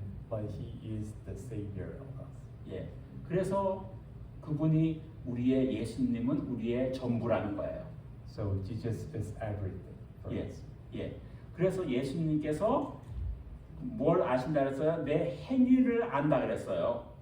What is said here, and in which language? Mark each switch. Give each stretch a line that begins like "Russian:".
English: But he is the savior of us.
Korean: 예. 그래서 그분이 예수님은 우리의 전부라는 거예요.
English: So Jesus is everything for us.
Korean: 예. 그래서 예수님께서 뭘 아신다 그랬어요? 내 행위를 안다 그랬어요.